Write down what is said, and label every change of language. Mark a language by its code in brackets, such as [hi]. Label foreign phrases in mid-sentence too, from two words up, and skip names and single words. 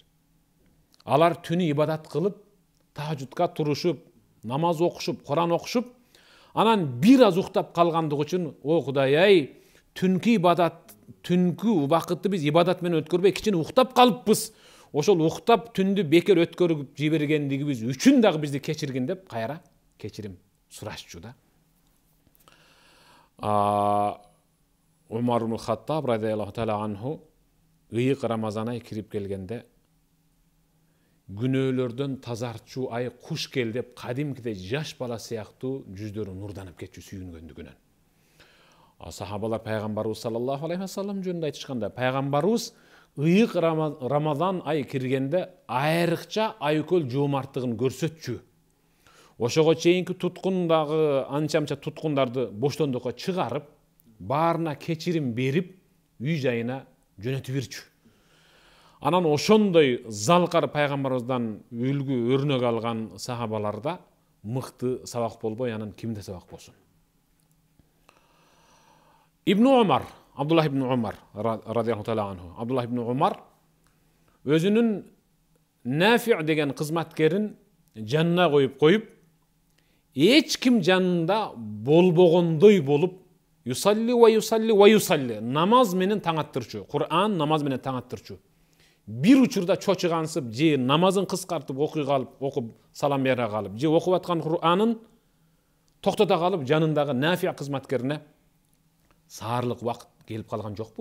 [ky] Алар түнү ибадат кылып, тахажжудка турушуп, намаз окушуп, Куран окушуп, анан бир аз уктап калгандыгы үчүн, о Кудай-ай, түнкү ибадат, түнкү убакытты биз ибадат менен өткөрбөй кичине уктап калыппыз. Ошол уктап түндү бекер өткөрүп жибергендигибиз үчүн дагы бизди кечиргин деп кайра кечирим сурашчу да. Умар ибн Хаттаб [ar] رضي الله تعالى عنه [ky] ыйык Рамазан ай кирип келгенде күнөөлөрдөн тазартчу ай куш кел деп кадимкидей жаш бала сыяктуу жүздөрү нурданып кетчү сүйүнгөндүгүнөн. Сахабалар пайгамбарыбыз [ar] صلى الله عليه وسلم [ky] жөнүндө айтышканда, пайгамбарыбыз ыйык Рамазан ай киргенде айрыкча айкөл жоомарттыгын көрсөтчү. Ошого чейинки туткундагы анча-мынча туткундарды боштондукка чыгарып, баарына кечирим берип, үй жайына жөнөтүп берчү. Анан ошондой залкар пайгамбарыбыздан үлгү өрнөк алган сахабаларда мыкты сабак болбой, анан кимде сабак болсун? Ибн Умар, Абдуллах ибн Умар [ar] رضي الله تعالى عنه. [ky] Абдуллах ибн Умар өзүнүн Нафи деген кызматкерин жанына коюп, эч ким жанында болбогондой болуп, [ar] يصلي ويصلي ويصلي, [ky] намаз менен таң аттырчу, Кур'ан намаз менен таң аттырчу. Бир учурда чочугансып, же намазын кыскартып окуй калып, окуп салам бере калып, же окуп аткан Кур'анын токтото калып, жанындагы Нафи кызматкерине саарлык убакыт келип калган жокпу?